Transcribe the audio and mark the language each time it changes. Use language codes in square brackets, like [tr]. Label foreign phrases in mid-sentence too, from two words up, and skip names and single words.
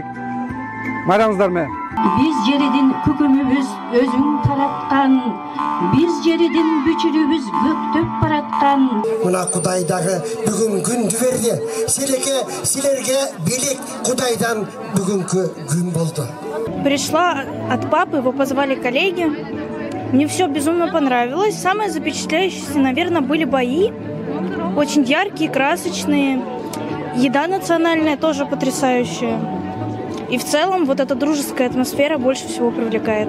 [ky] Майрамыңыздар менен. Биз жеридин күкүмүбүз өзүң тараткан, биз жеридин бүчүрүбүз көктөп бараткан. Мына Кудай дагы бүгүн күндү берди. Силерге бийлик Кудайдан бүгүнкү күн болду. [ru] Пришла от папы, его позвали коллеги. Мне все безумно понравилось. Самое запечатляющее, наверное, были бои. Очень яркие, красочные. Еда национальная тоже потрясающая. И в целом вот эта дружеская атмосфера больше всего привлекает.